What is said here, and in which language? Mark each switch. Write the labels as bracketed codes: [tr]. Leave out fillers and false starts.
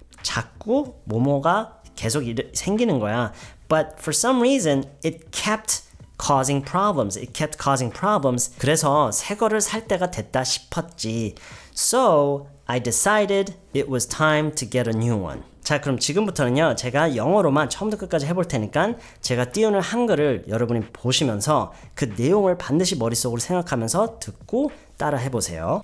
[ko] 자꾸 뭐뭐가 계속 생기는 거야. [en] But for some reason it kept causing problems. It kept causing problems. [ko] 그래서 새 거를 살 때가 됐다 싶었지. [en] So I decided it was time to get a new one. [ko] 자, 그럼 지금부터는요, 제가 영어로만 처음부터 끝까지 해볼 테니까 제가 띄우는 한글을 여러분이 보시면서 그 내용을 반드시 머릿속으로 생각하면서 듣고 따라 해보세요.